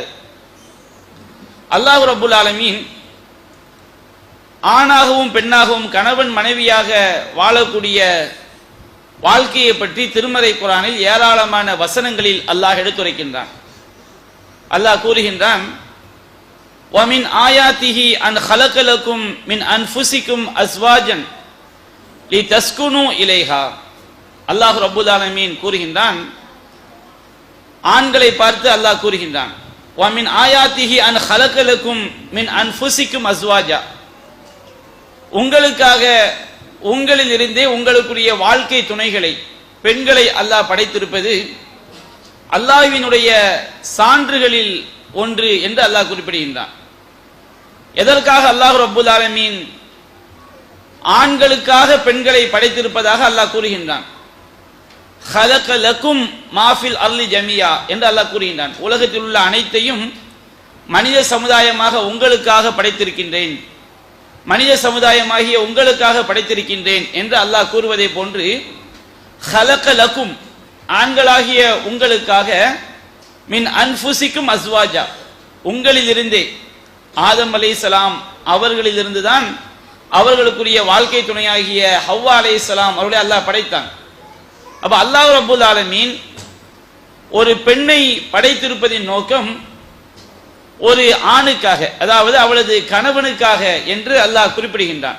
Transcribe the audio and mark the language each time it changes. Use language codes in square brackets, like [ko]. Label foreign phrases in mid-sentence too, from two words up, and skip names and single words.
[ta] அல்லாஹ் [ar] رب العالمين [ta] ஆணாகவும் பெண்ணாகவும் கணவன் மனைவியாக வாழக்கூடிய வாழ்க்கையை பற்றி திருமறை குர்ஆனில் ஏராளமான வசனங்களில் அல்லாஹ் எடுத்துரைக்கின்றான். அல்லாஹ் கூறுகின்றான், [ar] وَمِنْ آيَاتِهِ أَنْ خَلَقَ لَكُمْ مِنْ أَنْفُسِكُمْ أَزْوَاجًا لِتَسْكُنُوا إِلَيْهَا. [ta] அல்லாஹ் [ar] رب العالمين [ta] கூறுகின்றான், ஆண்களை பார்த்து அல்லாஹ் கூறுகின்றான், [ar] وَمِنْ آيَاتِهِ أَنْ خَلَقَ لَكُمْ مِنْ أَنْفُسِكُمْ أَزْوَاجًا. [ta] உங்களுக்காக உங்களில் இருந்தே உங்களுக்குரிய வாழ்க்கை துணைகளை பெண்களை அல்லாஹ் படைத்திருப்பது அல்லாஹ்வினுடைய சான்றுகளில் ஒன்று என்று அல்லாஹ் குறிப்பிடுகின்றான். எதற்காக அல்லாஹ் [ar] رب العالمين [ta] ஆண்களுக்காக பெண்களை படைத்திருப்பதாக அல்லாஹ் கூறுகின்றான். [ar] خَلَقَ لَكُمْ مَا فِي الْأَرْضِ جَمِيعًا [ta] என்று அல்லாஹ் கூறுகின்றான். உலகத்தில் உள்ள அனைத்தையும் மனித சமுதாயமாக உங்களுக்காக படைத்திருக்கின்றேன், மனித சமுதாயமாகிய உங்களுக்காக படைத்திருக்கின்றேன் என்று அல்லாஹ் கூறுவதை போன்று [ar] خَلَقَ لَكُمْ [ta] ஆண்களாகிய உங்களுக்காக [ar] مِنْ أَنْفُسِكُمْ أَزْوَاجًا [ta] உங்களிலிருந்தே ஆதம் அலைஹிஸ்ஸலாம் அவர்களிலிருந்துதான் அவர்களுக்குரிய வாழ்க்கை துணையாகிய ஹவ்வா அலைஹிஸ்ஸலாம் அவர்களை அல்லாஹ் படைத்தான். அப்ப அல்லாஹ் [ar] رب العالمين [ta] ஒரு பெண்ணை படைத்திருப்பதின் நோக்கம் ஒரு ஆணுக்காக, அதாவது அவளது கணவனுக்காக என்று அல்லாஹ் குறிப்பிடுகின்றான்.